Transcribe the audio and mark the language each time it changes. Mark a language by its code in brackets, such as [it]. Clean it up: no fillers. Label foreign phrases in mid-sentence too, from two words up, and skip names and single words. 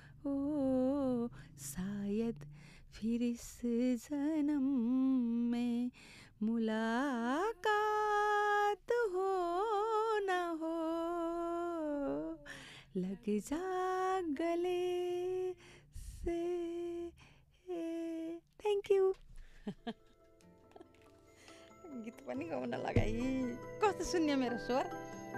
[hi] शायद फिर इस जन्म में मुलाकात हो न हो, लग जा गले से। [en] Thank you. [ne] गीत पनि गाउन लगाई, कस्तो सुन्यो मेरो स्वर।